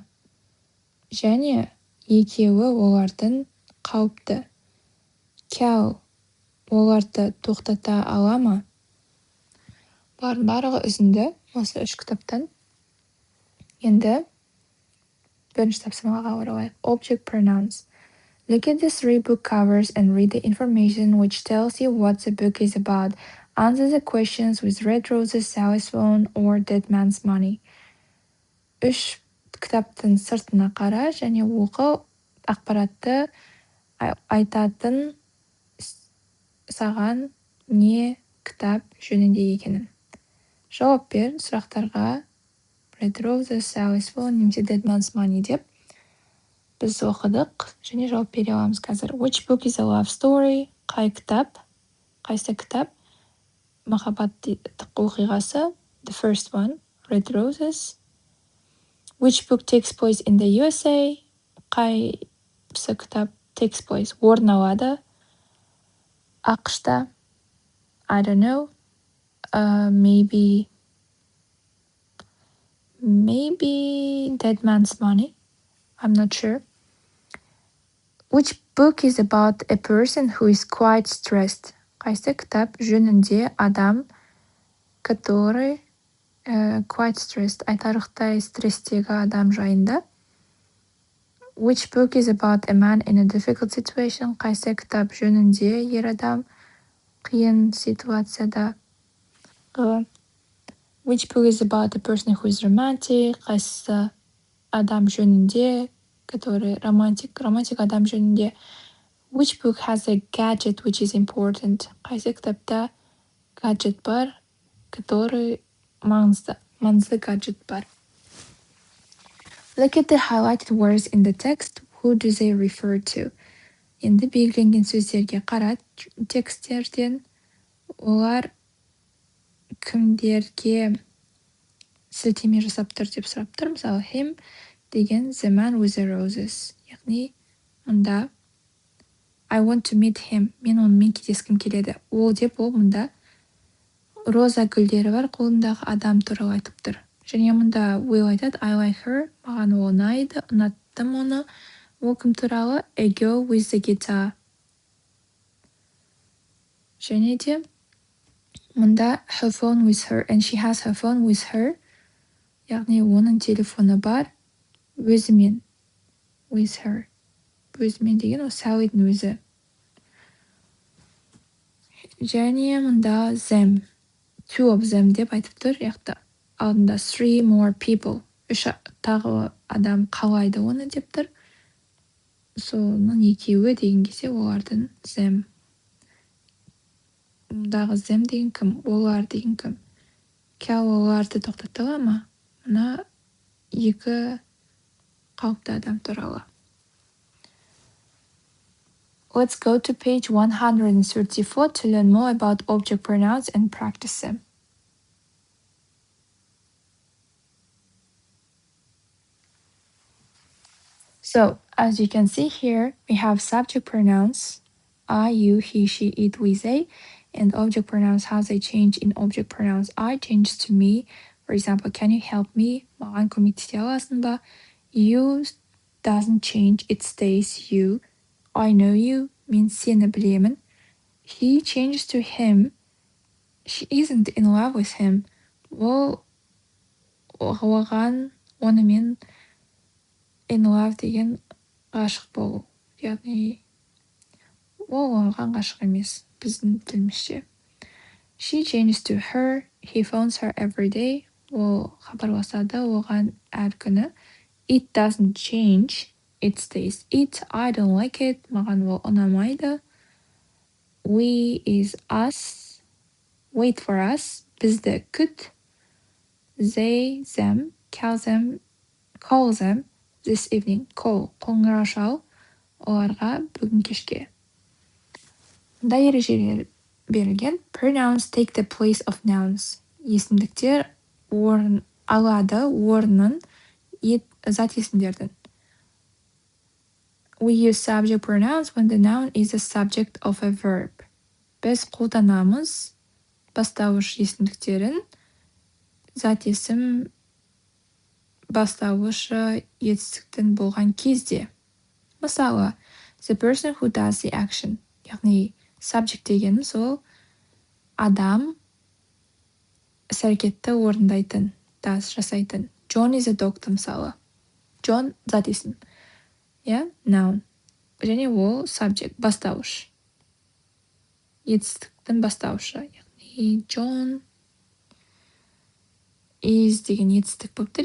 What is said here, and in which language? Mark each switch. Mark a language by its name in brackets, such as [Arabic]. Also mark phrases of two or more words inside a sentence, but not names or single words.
[Kazakh] Және екеуі олардың қауіпті. Кал оларды тоқтата ала ма? Барлығы үзінді осы 3 кітаптан. Енді бірінші тапсырмаға оралайық. [English] Object pronouns. Look at the 3 book covers and read the information which tells you what the book is about. Answer the questions with red roses, Sally's phone, or dead man's money. [Kazakh] 3 кітаптың сыртына қара және оқы, ақпаратты айтатын саған не кітап жөнінде екенін. Жауап бер сұрақтарға Red Roses, Sally's phone, немесе Dead man's money деп біз оқыдық және жауап бере аламыз қазір. [English] Which book is a love story? [Kazakh] Қайсы кітап? Махаббаттық оқиғасы. [English] The first one, Red Roses. Which book takes place in the USA? [Kazakh] Қайсы кітап [English] takes place? [Kazakh] Орын алады ақшта. [English] I don't know. Maybe Dead man's money. I'm not sure. Which book is about a person who is quite stressed? [Kazakh] Қайсы кітап жөнінде адам, [English] который quite stressed, [Kazakh] айтарлықтай стресстегі адам жайында. [English] Which book is about a man in a difficult situation? [Kazakh] Қайсы кітап жөнінде ер адам қиын ситуацияда. [English] Which book is about a person who is romantic? [Kazakh] Қайсы адам жөнінде, который романтик адам жөнінде. [English] Which book has a gadget which is important? [Kazakh] Қайсы кітапта гаджет бар, который маңызды гаджет бар. [English] Look at the highlighted words in the text. Who do they refer to? [Kazakh] Енді белгіленген сөздерге қара тексттерден. Олар кімдерге сілтеме жасап тұр деп сұрап тұр. [English] Мысалы, him деген the man with the roses. [Kazakh] Яғни, мұнда [English] I want to meet him. [Kazakh] Мен онымен кездескім келеді. Ол деп ол мұнда роза гүлдері бар қолындағы адам туралы айтып тұр. Және мұнда Will айтады, [English] I like her. [Kazakh] Маған ол ұнайды, ұнаттым оны. Ол кім туралы? [English] A girl with the guitar. [Kazakh] Және де мұнда [English] her phone with her, and she has her phone with her. [Kazakh] Яғни оның телефоны бар өзімен. [English] With her. [Kazakh] Өзімен деген ол Саллидің өзі. Және мұнда them. [English] 2 of them [Kazakh] деп айтып тұр. Яқты алдында [English] 3 more people. [Kazakh] 3 тағы адам қалайды оны деп тұр. Соның екеуі деген кезде олардың them. Мұндағы them деген кім? Олар деген кім? Кал оларды тоқтатыла ма? Мұна 2 қауіпті адам туралы. [English] Let's go to page 134 to learn more about object pronouns and practice them. So, as you can see here, we have subject pronouns, I, you, he, she, it, we, they, and object pronouns, how they change in object pronouns. I changes to me. For example, can you help me? [Kazakh] Маған көмектесе аласың ба? [English] You doesn't change, it stays you. I know you, [Kazakh] мен сені білемін. [English] He changes to him. She isn't in love with him. [Kazakh] Ол оған, онымен [English] in love [Kazakh] деген ғашық болу. Яғни ол оған ғашық емес, біздің тілімізше. [English] She changes to her, he phones her every day. [Kazakh] Ол хабарласады оған әр күні. [English] It doesn't change, it stays it. I don't like it, [Kazakh] маған ол ұнамайды. [English] We is us, wait for us, [Kazakh] бізді күт. [English] They, them, call them this evening. Call, [Kazakh] қоңырау шал, оларға бүгін кешке. Мұнда ережелер берілген. [English] Pronouns take the place of nouns. [Kazakh] Есімдіктер орын алады, орнын зат есімдердің. [English] We use subject pronouns when the noun is the subject of a verb. [Kazakh] Біз қолданамыз бастауыш есімдіктерін зат есім бастауышы етістіктің болған кезде. Мысалы, [English] the person who does the action. [Kazakh] Яғни, subject дегеніміз ол адам іс-әрекетті орындайтын, жасайтын. [English] John is a doctor, [Kazakh] мысалы. John зат есім. Noun. Және ол subject, бастауыш. Етістіктің бастауышы. Яғни, John is деген етістік болып тұр.